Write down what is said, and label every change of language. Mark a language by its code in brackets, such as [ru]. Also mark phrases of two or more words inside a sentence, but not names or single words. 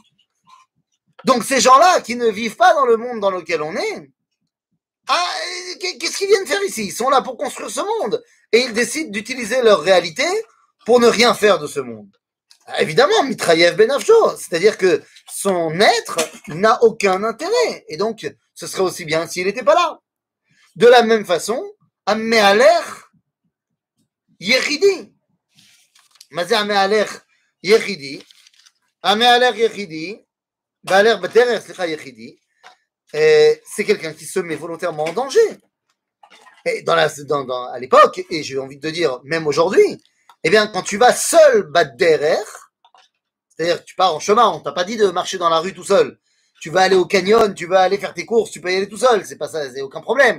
[fr] Donc ces gens-là, qui ne vivent pas dans le monde dans lequel on est, qu'est-ce qu'ils viennent faire ici? Ils sont là pour construire ce monde, et ils décident d'utiliser leur réalité pour ne rien faire de ce monde. Évidemment, [he] מתחייב בנפשו, [fr] c'est-à-dire que son être n'a aucun intérêt, et donc ce serait aussi bien s'il n'était pas là. De la même façon, [he] המהלך יחידי. מה זה המהלך יחידי? המהלך יחידי, בהלך בדרך, יחידי, [fr] c'est quelqu'un qui se met volontairement en danger. Et à l'époque, et j'ai envie de dire même aujourd'hui, eh bien, quand tu vas seul battre derrière, c'est-à-dire que tu pars en chemin, on t'a pas dit de marcher dans la rue tout seul. Tu vas aller au canyon, tu vas aller faire tes courses, tu peux y aller tout seul, c'est pas ça, c'est aucun problème.